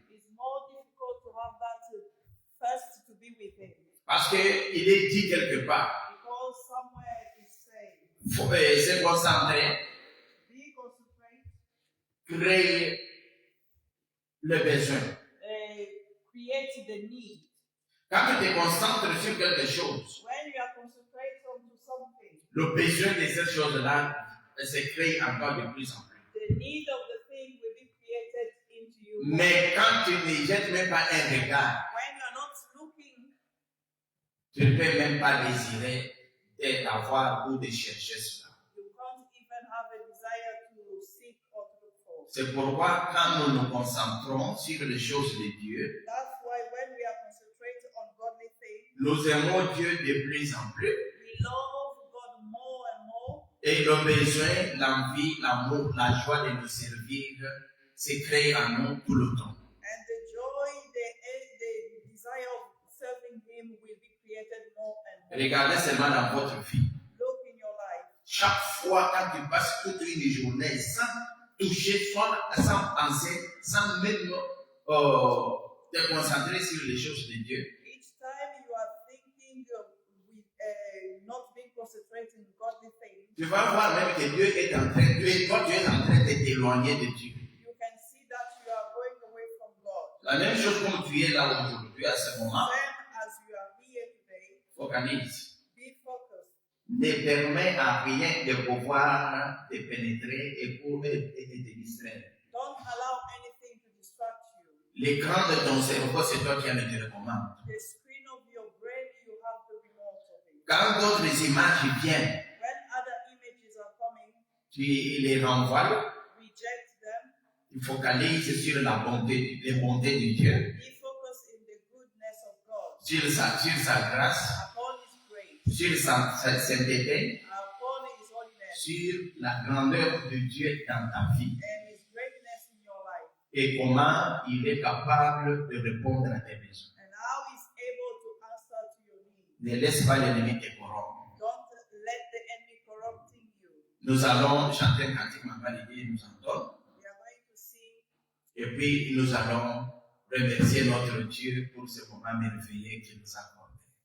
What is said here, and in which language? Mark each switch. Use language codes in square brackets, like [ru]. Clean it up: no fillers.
[en] it's more difficult to have that first to be with Him. [fr] Parce qu'il est dit quelque part, [en] Because somewhere it's saying, [fr] il faut se concentrer, [en] be concentrate, [fr] créer le besoin. [en] create the need. [fr] Quand tu te concentres sur quelque chose, [en] When you are concentrating onto something, [fr] le besoin de cette chose-là se crée encore de plus en plus. [en] the need of the thing will be created into you. [fr] Mais quand tu ne jettes même pas un regard, [en] When you are not looking, [fr] tu ne peux même pas désirer d'avoir ou de chercher cela. [en] you can't even have a desire to seek or to look for. [fr] C'est pourquoi quand nous nous concentrons sur les choses de Dieu, [en] That's why when we are concentrating on godly things, [fr] nous aimons Dieu de plus en plus. [en] we love God more and more. [fr] Et le besoin, l'envie, l'amour, la joie de nous servir se crée en nous tout le temps. [en] And the joy, the desire of serving Him will be created more and more. [fr] Regardez seulement dans votre vie. [en] Look in your life. [fr] Chaque fois quand tu passes toute une journée sans toucher, sans penser, sans même te concentrer sur les choses de Dieu, [en] Each time you are thinking with not being concentrating on godly things, [fr] tu vas voir même que Dieu est en train, tu es en train de t'éloigner de Dieu. [en] you can see that you are going away from God. [fr] La même chose comme tu es là aujourd'hui, à ce moment, [en] Same as you are here today, [fr] focalise. [en] be focused. [fr] Ne permet à rien de pouvoir te pénétrer et te distraire. [en] Don't allow anything to distract you. [fr] L'écran de ton cerveau, c'est toi qui as le télécommande. [en] The screen of your brain, you have the remote of it. [fr] Quand d'autres images viennent, [en] When other images are coming, [fr] tu les renvoies, [en] reject them. [fr] tu focalises sur la bonté, les bontés de Dieu, [en] Be focused in the goodness of God, [fr] sur sa grâce, [en] upon His grace, [fr] sur sa sainteté, [en] upon His holiness, [fr] sur la grandeur de Dieu dans ta vie [en] and His greatness in your life, [fr] et comment il est capable de répondre à tes besoins. [en] and how He's able to answer to your needs. [fr] Ne laisse pas l'ennemi te corrompre. [en] Don't let the enemy corrupting you. [fr] Nous allons chanter un cantique, ma validée nous en donne. [en] We are going to sing, [fr] Et puis, nous allons remercier notre Dieu pour ce moment merveilleux qu'il nous a accordé.